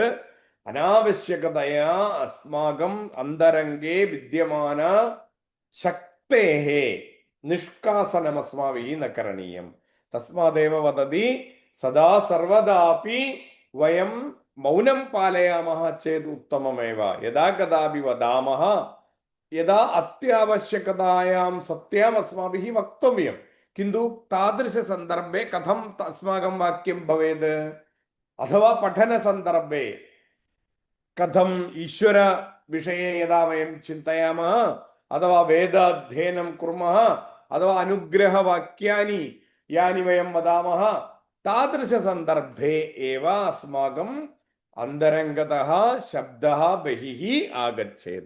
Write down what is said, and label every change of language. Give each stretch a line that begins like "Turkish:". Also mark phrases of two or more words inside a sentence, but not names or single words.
Sanskrit: അനാവശ്യകതയാ അസ്മാകം അന്തരംഗേ വിദ്യമാന ശക്തേः നിഷ്കാസനമസ്മാഭിः ന കരണീയം. തസ്മാദേവ വദതി സദാ സർവദാപി വയം മൗനം പാലയാമः ചേത് ഉത്തമമേവ. യഥാ കദാപി വദാമः യഥാ അത്യാവശ്യകതായാം സത്യം അസ്മാഭിः വക്തവ്യം. किन्तु तादृश सन्दर्भे कथम अस्माकं वाक्यं भवेत्? अथवा पठन सन्दर्भे कथम ईश्वर विषये यदा वयं चिन्तयामः अथवा वेद अध्ययनं कुर्मः अथवा अनुग्रह वाक्यानि यानि वयं वदामः तादृश सन्दर्भे एव अस्माकं अन्तरङ्गतः शब्दः बहिः आगच्छेत्.